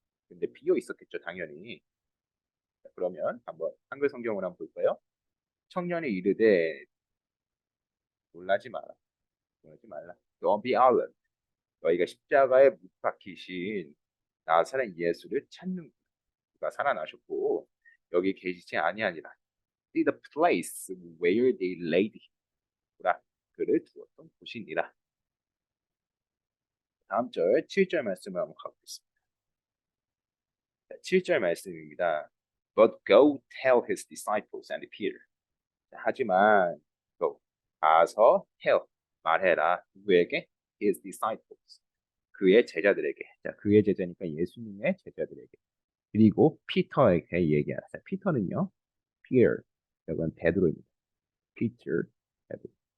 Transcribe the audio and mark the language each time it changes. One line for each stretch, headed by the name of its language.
Korean: 근데 비어 있었겠죠, 당연히. 자, 그러면 한번 한글 성경을 한번 볼까요? 청년이 이르되 놀라지 마라. 놀라지 말라.
English: Don't be alarmed.
Korean: 너희가 십자가에 못 박히신 나사렛 예수를 찾는 그가 살아나셨고 여기 계시지 아니하니라.
English: See the place where they laid him.
Korean: 그를 두었던 곳이니라. 다음 절 7절 말씀을 한번 가보겠습니다. 7절 말씀입니다.
English: But go tell his disciples and Peter.
Korean: 하지만 go 가서 tell 말해라. 누구에게?
English: His disciples.
Korean: 그의 제자들에게. 자, 그의 제자니까 예수님의 제자들에게. 그리고 피터에게 얘기하라. 자, 피터는요. Peter. 이건 베드로입니다. Peter. 베드로.